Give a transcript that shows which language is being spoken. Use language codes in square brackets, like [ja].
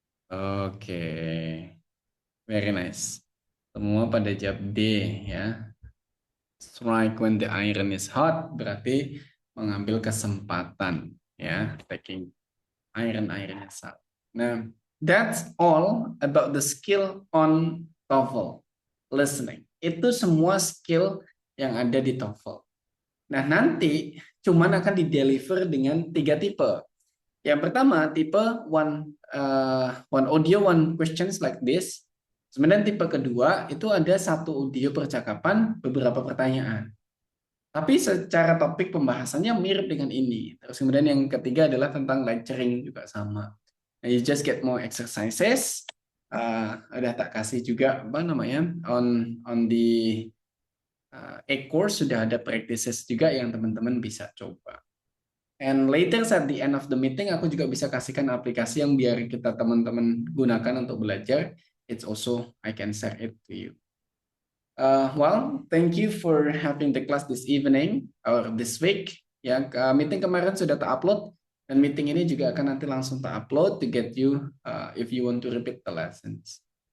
[id] Oke, very nice. Semua pada jawab D ya. Strike when the iron is hot berarti mengambil kesempatan ya, taking iron is hot. [en] Nah, that's all about the skill on TOEFL listening. [id] Itu semua skill yang ada di TOEFL. Nah, nanti cuman akan di-deliver dengan 3 tipe. [en] Yang pertama, tipe one audio, one questions like this. [id] Kemudian tipe kedua, itu ada 1 audio percakapan, beberapa pertanyaan. Tapi secara topik pembahasannya mirip dengan ini. Terus kemudian yang ketiga adalah tentang lecturing juga sama. [en] Nah, you just get more exercises. [id] Udah tak kasih juga apa namanya on the e-course sudah ada practices juga yang teman-teman bisa coba. And later at the end of the meeting, aku juga bisa kasihkan aplikasi yang biar kita teman-teman gunakan untuk belajar. [en] It's also, I can share it to you. Well, thank you for having the class this evening or this week. [id] Ya, meeting kemarin sudah tak-upload dan meeting ini juga akan nanti langsung tak-upload to get you if you want to repeat the lessons.